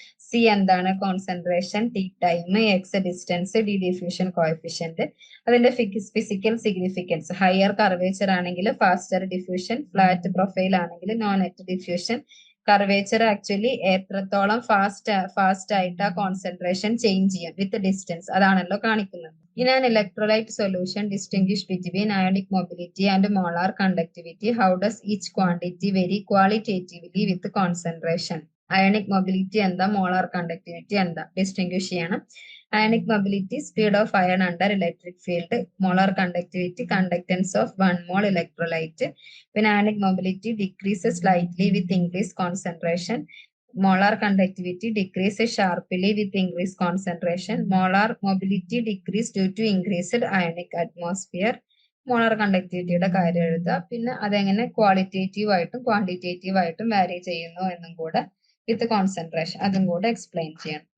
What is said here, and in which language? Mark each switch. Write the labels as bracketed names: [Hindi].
[Malayalam] C എന്താണ് concentration, T time, X distance, D diffusion coefficient. അതിന്റെ physical significance higher curvature ആണെങ്കിൽ faster diffusion, flat profile ആണെങ്കിൽ no net diffusion. Curvature actually എത്രത്തോളം fast ആയിട്ട് ആ concentration change ചെയ്യാം വിത്ത് distance, അതാണല്ലോ കാണിക്കുന്നത്. [English] In an electrolyte solution, distinguish between ionic mobility and molar conductivity. How does each quantity vary qualitatively with concentration? [Malayalam] Ionic mobility എന്താ, molar conductivity എന്താ, distinguish ചെയ്യണം. [English] Ionic mobility, speed of ion under electric field. Molar conductivity, conductance of 1 mole electrolyte. When ionic mobility decreases slightly with increased concentration, molar conductivity decreases sharply with increased concentration. Molar mobility decrease due to increased ionic atmosphere. [Malayalam] Molar കണ്ടക്ടിവിറ്റിയുടെ കാര്യം എഴുതുക. പിന്നെ അതെങ്ങനെ qualitative ആയിട്ടും quantitative ആയിട്ടും വാരി ചെയ്യുന്നു എന്നും കൂടെ വിത്ത് കോൺസെൻട്രേഷൻ അതും കൂടെ എക്സ്പ്ലെയിൻ ചെയ്യണം.